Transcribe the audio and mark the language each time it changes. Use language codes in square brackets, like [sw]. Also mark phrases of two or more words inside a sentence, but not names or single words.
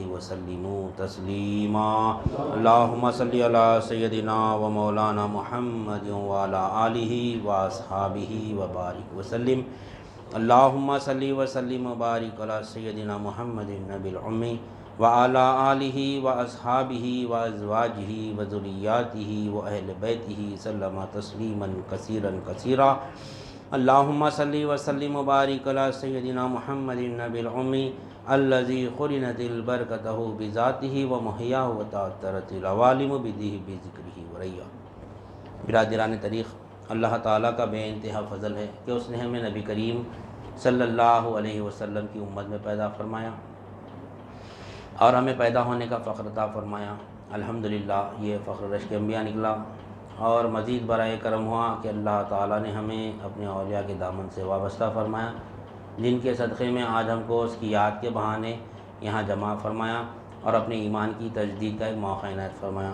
[ar] وسلموا تسلیما اللہم صلی علی سیدنا و مولانا محمد وعلی آلہ و اصحابہ وبارک وسلم اللہم صلی وسلم وبارک علی سیدنا محمد النبی الأمی وعلی آلہ و اصحابہ و ازواجہ و ذریاتہ و اہل بیتہ سلم تسلیما کثیرا کثیرا اللہم صلی وسلم وبارک علی سیدنا محمد النبی الأمی الذی قرنت البرکتہ بذاتہ و محیاہ و تعطرت العوالم بذکرہ و ریہ۔ [ur] برادران طریق، اللہ تعالیٰ کا بے انتہا فضل ہے کہ اس نے ہمیں نبی کریم [ar] صلی اللہ علیہ وسلم [ur] کی امت میں پیدا فرمایا اور ہمیں پیدا ہونے کا فخر عطا فرمایا۔ الحمدللہ یہ فخر رشک انبیاء نکلا، اور مزید برائے کرم ہوا کہ اللہ تعالیٰ نے ہمیں اپنے اولیاء کے دامن سے وابستہ فرمایا، جن کے صدقے میں آج ہم کو اس کی یاد کے بہانے یہاں جمع فرمایا اور اپنے ایمان کی تجدید کا ایک موقع عنایت فرمایا۔